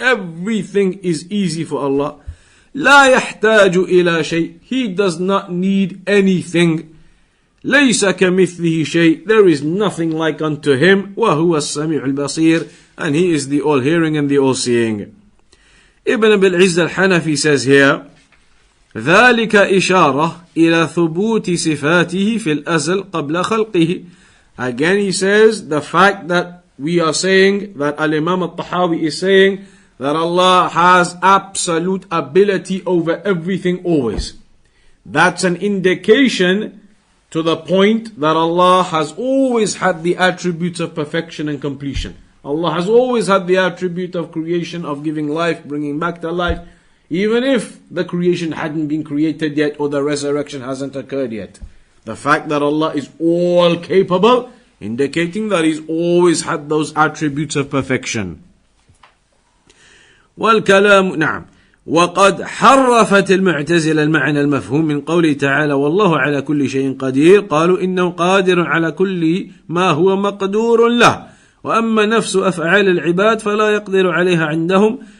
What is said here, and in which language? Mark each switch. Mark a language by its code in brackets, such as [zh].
[en] Everything is easy for Allah. [ar] لَا يَحْتَاجُ إِلَى شَيْءٍ. [en] He does not need anything. [ar] لَيْسَ كَمِثْلِهِ شَيْءٍ. [en] There is nothing like unto Him. [ar] وَهُوَ السَّمِيعُ الْبَصِيرُ. [en] And He is the all-hearing and the all-seeing. Ibn Abil Izz Al Hanafi says here, [ar] ذلك إشارة إلى ثبوت صفاته في الأزل قبل خلقه. [en] Again he says, the fact that we are saying, that Al-Imam Al-Tahawi is saying, that Allah has absolute ability over everything always. That's an indication to the point that Allah has always had the attributes of perfection and completion. Allah has always had the attribute of creation, of giving life, bringing back to life, even if the creation hadn't been created yet or the resurrection hasn't occurred yet. The fact that Allah is all capable, indicating that He's always had those attributes of perfection. [ar] والكلام نعم. وقد حرفت المعتزلة المعنى المفهوم من قوله تعالى والله على كل شيء قدير. قالوا إنه قادر على كل ما هو مقدور له. وأما نفس أفعال العباد فلا يقدر عليها عندهم.